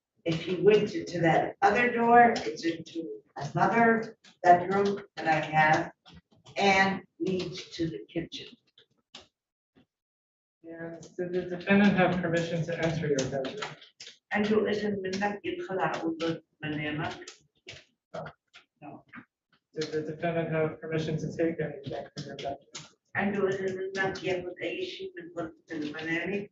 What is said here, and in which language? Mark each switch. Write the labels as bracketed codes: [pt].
[en] If you went to that other door, it's into another bedroom that I have and leads to the kitchen. And did the defendant have permission to enter your bedroom? [ar] عنده إذن منك يدخل على أوضة منامك؟ [en] No. Did the defendant have permission to take anything from your bedroom? [ar] عنده إذن منك ياخذ أي شيء من غرفة المنام؟